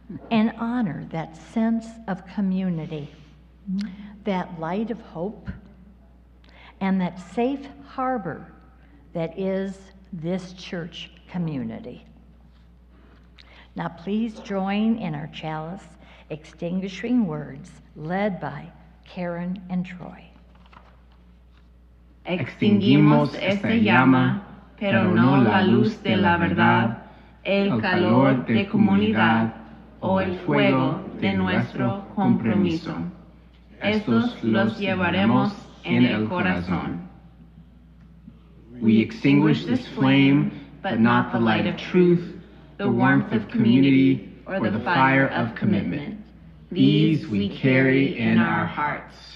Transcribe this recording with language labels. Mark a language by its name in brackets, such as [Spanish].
[English] And honor that sense of community, that light of hope, and that safe harbor that is this church community. Now please join in our chalice extinguishing words led by Karen and Troy. [Spanish] Extinguimos esta llama, pero no la luz de la verdad, el calor de comunidad o el fuego de nuestro compromiso. Estos los llevaremos en el corazón. [English] We extinguish this flame, but not the light of truth, the warmth of community, or the fire of commitment. These we carry in our hearts.